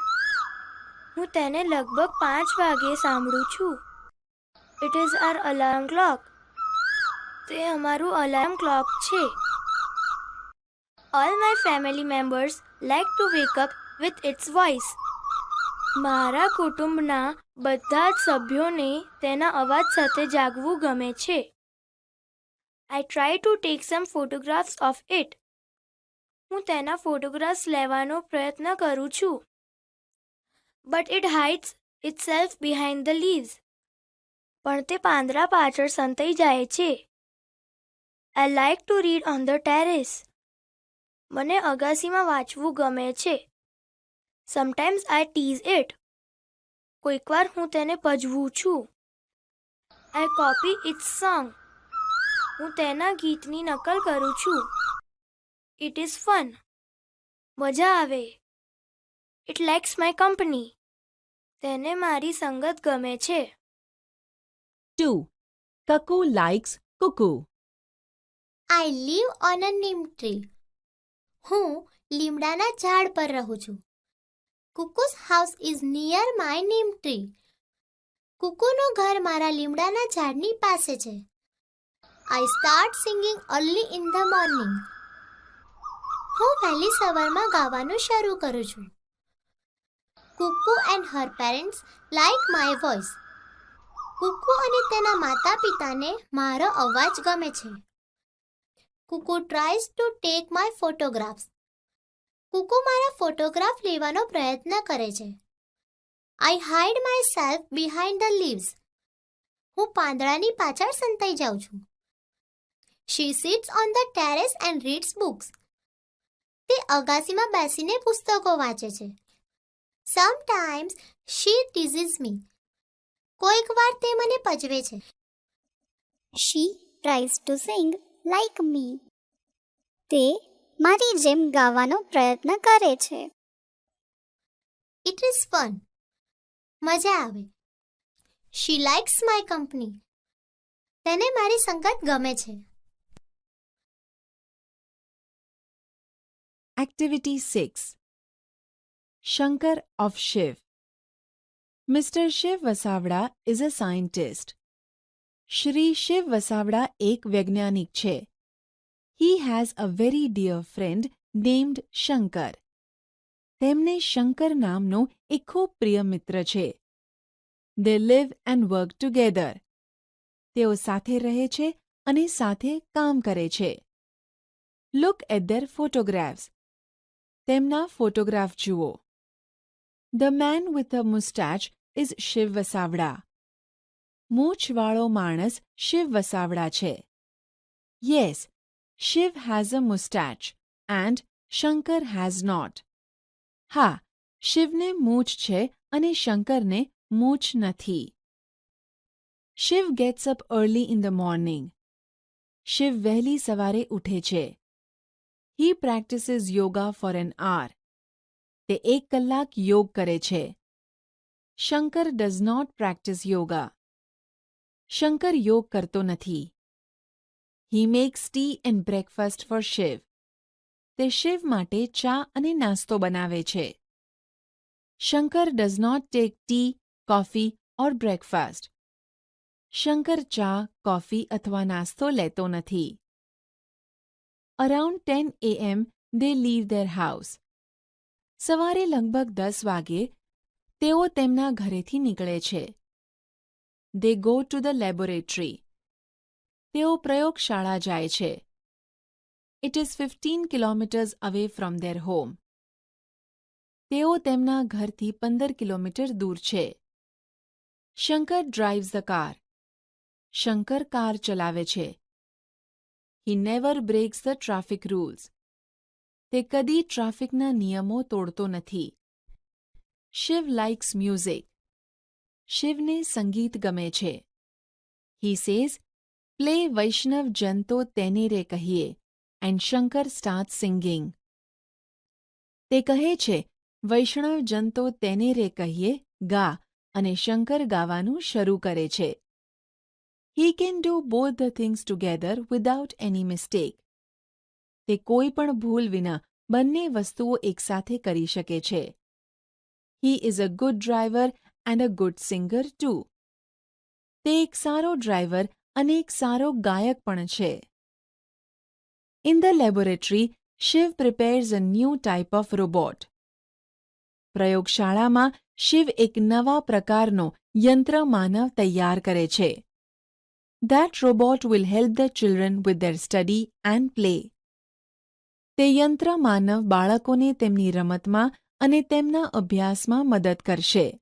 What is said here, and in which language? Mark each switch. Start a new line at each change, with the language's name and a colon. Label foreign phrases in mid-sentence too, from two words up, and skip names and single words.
Gujarati: હું તેને લગભગ 5 વાગે સાંભળું છું.
English: It is our alarm clock.
Gujarati: તે અમારું
English: alarm clock
Gujarati: છે.
English: All my family members like to wake up with its voice.
Gujarati: મારા કુટુંબના બધા જ સભ્યોને તેના અવાજ સાથે જાગવું ગમે છે.
English: I try to take some photographs of it.
Gujarati: હું તેના ફોટોગ્રાફ્સ લેવાનો પ્રયત્ન કરું છું.
English: But it hides itself behind the leaves.
Gujarati: પણ તે પાંદડા પાછળ સંતાઈ જાય છે.
English: I like to read on the terrace.
Gujarati: મને અગાસીમાં વાંચવું ગમે છે.
English: Sometimes I tease it.
Gujarati: કોઈકવાર હું તેને પજવું છું.
English: I copy its song.
Gujarati: હું તેના ગીતની નકલ કરું છું.
English: It is fun.
Gujarati: મજા આવે.
English: It likes my company.
Gujarati: તેને મારી સંગત ગમે છે.
English: 2. Cuckoo likes cuckoo. I live on a neem tree.
Gujarati: હું લીમડાના ઝાડ પર રહું છું.
English: Cuckoo's house is near my neem tree.
Gujarati: કુકુનું ઘર મારા લીમડાના ઝાડની પાસે છે.
English: I start singing early in the morning.
Gujarati: હું વહેલી સવારમાં ગાવાનું શરૂ કરું છું.
English: Cuckoo and her parents like my voice.
Gujarati: કુકુ અને તેના માતા પિતાને મારો અવાજ ગમે છે.
English: Cuckoo tries to take my photographs.
Gujarati: કુકુ મારા ફોટોગ્રાફ લેવાનો પ્રયત્ન કરે છે.
English: I hide myself behind the leaves.
Gujarati: હું પાંદડાની પાછળ સંતાઈ જાઉં છું.
English: She sits on the terrace and reads books.
Gujarati: તે અગાસીમાં બેસીને પુસ્તકો વાંચે છે.
English: Sometimes she teases me.
Gujarati: કોઈક વાર તે મને પજવે છે.
English: She tries to sing like me.
Gujarati: તે મારી જેમ ગાવાનો પ્રયત્ન કરે છે.
English: It is fun.
Gujarati: મજા આવે.
English: She likes my company.
Gujarati: તેને મારી સંગત ગમે છે.
English: Activity 6. Shankar of Shiv. Mr. Shiv Vasavada is a scientist.
Gujarati: Shri Shiv Vasavada એક વૈજ્ઞાનિક છે.
English: He has a very dear friend named Shankar.
Gujarati: તેમને શંકર નામનો એક ખૂબ પ્રિય મિત્ર છે.
English: They live and work together.
Gujarati: તેઓ સાથે રહે છે અને સાથે કામ કરે છે.
English: Look at their photographs.
Gujarati: તેમના ફોટોગ્રાફ જુઓ.
English: The man with a mustache is Shiv Vasavada.
Gujarati: મૂછવાળો માણસ શિવ વસાવડા છે.
English: Yes, Shiv has a mustache and Shankar has not.
Gujarati: હા, શિવને મૂછ છે અને શંકરને મૂછ નથી.
English: Shiv gets up early in the morning.
Gujarati: શિવ વહેલી સવારે ઉઠે છે.
English: He practices yoga for an hour.
Gujarati: તે 1 કલાક યોગ કરે છે.
English: Shankar does not practice yoga.
Gujarati: શંકર યોગ કરતો નથી.
English: He makes tea and breakfast for Shiv.
Gujarati: તે શિવ માટે ચા અને નાસ્તો બનાવે છે.
English: Shankar does not take tea, coffee or breakfast.
Gujarati: શંકર ચા, કોફી અથવા નાસ્તો લેતો નથી.
English: Around 10 a.m. they leave their house.
Gujarati: સવારે લગભગ 10 વાગે તેઓ તેમના ઘરેથી નીકળે છે.
English: They go to the laboratory.
Gujarati: તેઓ પ્રયોગશાળા જાય છે.
English: It is 15 kilometers away from their home.
Gujarati: તેઓ તેમના ઘરથી 15 કિલોમીટર દૂર છે.
English: Shankar drives the car.
Gujarati: શંકર કાર ચલાવે છે.
English: He never breaks the traffic rules.
Gujarati: તે કદી ટ્રાફિકના નિયમો તોડતો નથી.
English: Shiv likes music.
Gujarati: શિવને સંગીત ગમે છે.
English: He says, play Vaishnav Jan to તેને રે કહીએ, and Shankar starts singing.
Gujarati: તે કહે છે, વૈષ્ણવ જન તો તેને રે કહીએ, ગા, અને શંકર ગાવાનું શરૂ કરે છે.
English: He can do both the things together without any mistake.
Gujarati: તે કોઈ પણ ભૂલ વિના બંને વસ્તુઓ એકસાથે કરી શકે છે.
English: He is a good driver and a good singer too.
Gujarati: તે એક સારો ડ્રાઈવર અને એક સારો ગાયક પણ છે.
English: In the laboratory, Shiv prepares a new type of robot.
Gujarati: પ્રયોગશાળામાં શિવ એક નવા પ્રકારનો યંત્ર માનવ તૈયાર કરે છે.
English: That robot will help the children with their study and play.
Gujarati: તે યંત્ર માનવ બાળકોને તેમની રમતમાં અને તેમના અભ્યાસમાં મદદ કરશે.